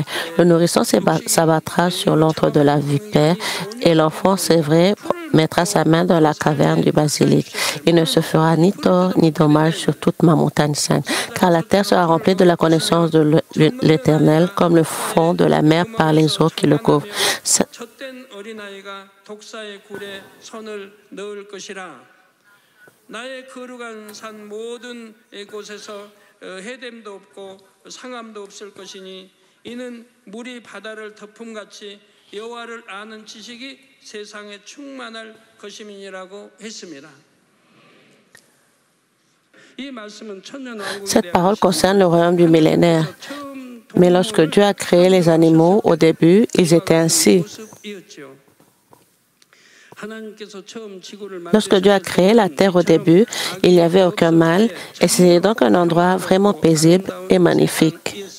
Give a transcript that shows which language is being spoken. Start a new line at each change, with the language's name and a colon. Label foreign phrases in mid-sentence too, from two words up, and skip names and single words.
French: Le nourrisson s'abattra sur l'antre de la vipère, et l'enfant sévré mettra sa main dans la caverne du basilic. Il ne se fera ni tort ni dommage sur toute ma montagne sainte, car la terre sera remplie de la connaissance de l'Éternel, comme le fond de la mer par les eaux qui le couvrent.
Korean: 나의 거룩한 산 모든 곳에서 해됨도 없고 상함도 없을 것이니 이는 물이 바다를 덮음같이 여호와를 아는 지식이 세상에 충만할 것임이라고 했습니다.
French: Cette parole concerne le royaume du millénaire. Mais lorsque Dieu a créé les animaux, au début, ils étaient ainsi. Lorsque Dieu a créé la terre au début, il n'y avait aucun mal, et c'était donc un endroit vraiment paisible et magnifique.